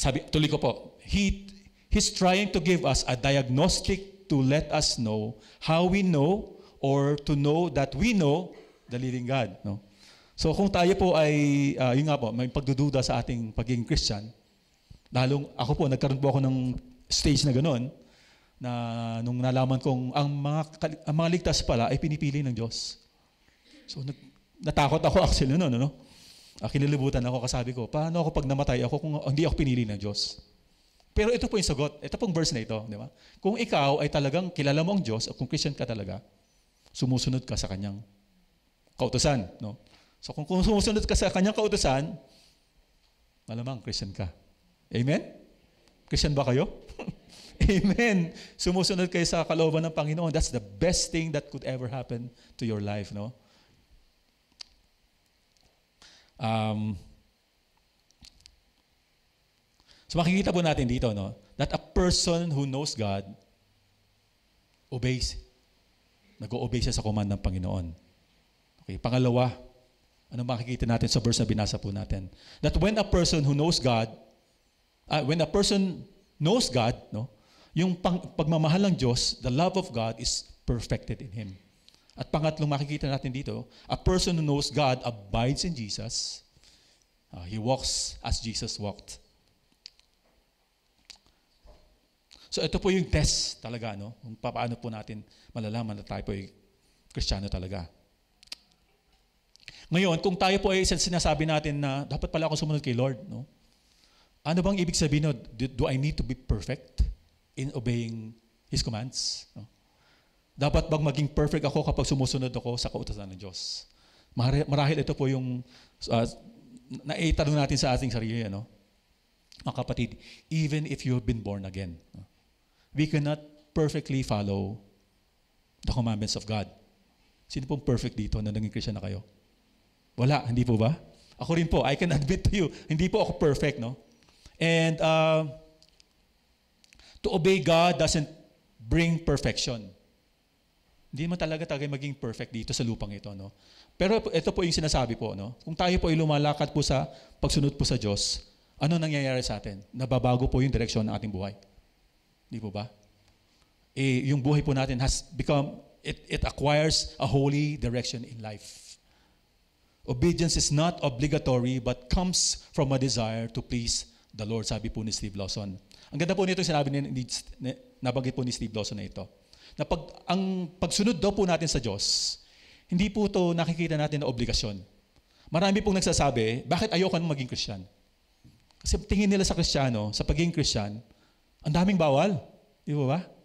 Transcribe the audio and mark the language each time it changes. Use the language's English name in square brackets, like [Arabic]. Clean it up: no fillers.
[Filipino] Tuloy ko po, [English] he's trying to give us a diagnostic to let us know how we know or to know that we know the living God. No? [Filipino] So kung tayo po ay, yun nga po, may pagdududa sa ating pagiging Christian, lalong ako po, nagkaroon po ako ng stage na gano'n, na nung nalaman kong ang mga ligtas pala ay pinipili ng Diyos. So natakot ako actually noon, no? Kinilibutan ako, kasabi ko, paano ako pag namatay ako kung hindi ako pinili ng Diyos? Pero ito po yung sagot. Ito pong verse na ito. Di ba? Kung ikaw ay talagang kilala mo ang Diyos o kung Christian ka talaga, sumusunod ka sa Kanyang kautusan. No? So kung sumusunod ka sa Kanyang kautusan, malamang Christian ka. Amen? Christian ba kayo? Amen. Sumusunod kayo sa kalooban ng Panginoon. [English] That's the best thing that could ever happen to your life. No? [Filipino] So makikita po natin dito, [English] no, that a person who knows God obeys. [Filipino] Nag-o-obey siya sa command ng Panginoon. Okay, pangalawa, ano makikita natin sa verse na binasa po natin? [English] That when a person who knows God, when a person knows God, no, [Filipino] yung pagmamahal ng Diyos, [English] the love of God is perfected in him. [Filipino] At pangatlong makikita natin dito, [English] a person who knows God abides in Jesus. He walks as Jesus walked. [Filipino] So ito po yung test talaga, no? Kung paano po natin malalaman na tayo po ay Kristiyano talaga. Ngayon, kung tayo po ay sinasabi natin na dapat pala ako sumunod kay Lord, no? Ano bang ibig sabihin, no? [English] Do I need to be perfect in obeying His commands? No? [Filipino] Dapat bang maging perfect ako kapag sumusunod ako sa kautusan ng Diyos? Marahil ito po yung naitanong natin sa ating sarili, no? Mga kapatid, [English] even if you've been born again, no? We cannot perfectly follow the commandments of God. [Filipino] Sino pong perfect dito na naging Christian na kayo? Wala, hindi po ba? Ako rin po, [English] I can admit to you, [Filipino] hindi po ako perfect, no? [English] And to obey God doesn't bring perfection. [Filipino] Hindi man talaga maging perfect dito sa lupang ito, no? Pero ito po yung sinasabi po, no? Kung tayo po ay lumalakad po sa pagsunod po sa Diyos, ano nangyayari sa atin? Nababago po yung direksyon ng ating buhay. Di po ba? Yung buhay po natin [English] has become, it acquires a holy direction in life. Obedience is not obligatory but comes from a desire to please the Lord, [Filipino] sabi po ni Steve Lawson. Ang ganda po nito sinabi nabanggit po ni Steve Lawson na ito. Na ang pagsunod daw po natin sa Diyos, hindi po ito nakikita natin na obligasyon. Marami pong nagsasabi, bakit ayoko nang maging Christian? Kasi tingin nila sa Kristiyano, sa pagiging Christian, ang daming bawal. Di ba?